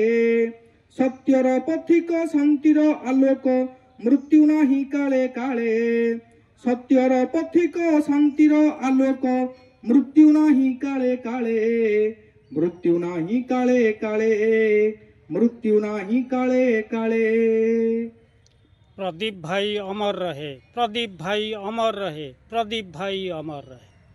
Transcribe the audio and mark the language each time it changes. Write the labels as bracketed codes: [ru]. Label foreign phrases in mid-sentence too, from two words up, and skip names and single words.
[or] ସତ୍ୟର ପଥିକ ଶାନ୍ତିର ଆଲୋକ ମୃତ୍ୟୁ ନାହିଁ କାଳେ କାଳେ। ସତ୍ୟର ପଥିକ ଶାନ୍ତିର ଆଲୋକ ମୃତ୍ୟୁ ନାହିଁ କାଳେ କାଳେ। ମୃତ୍ୟୁ ନାହିଁ କାଳେ କାଳେ। ମୃତ୍ୟୁ ନାହିଁ କାଳେ କାଳେ। [hi] प्रदीप भाई अमर रहे, प्रदीप भाई अमर रहे, प्रदीप भाई अमर रहे।